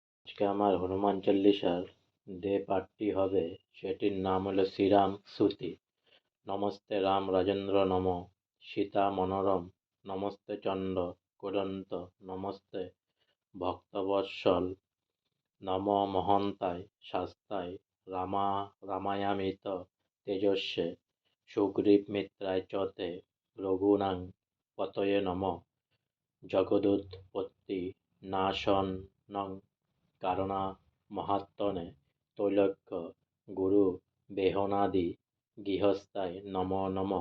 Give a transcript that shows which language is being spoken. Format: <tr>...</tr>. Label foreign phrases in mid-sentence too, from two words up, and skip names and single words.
<bn>আজকে আমার হনুমান চল্লিশার যে পাঠটি হবে সেটির নাম হলো শ্রীরাম স্তুতি।</bn> <sa>নমস্তে রাম রাজেন্দ্র নম, সীতা মনোরম, নমস্তে চণ্ড কুদন্ত, নমস্তে ভক্তবৎসল, নম মহন্তায় শাস্তায়, রামায়ামিত তেজস্বে, সুগ্রীব মিত্রায় চ তে, রঘূনাং পতয়ে নম, জগদুৎপত্তি নাশনং কারণামহাত্মনে, ত্রৈলোক্য গুরু বেহনাদি গৃহস্থায় নমো নমঃ।</sa>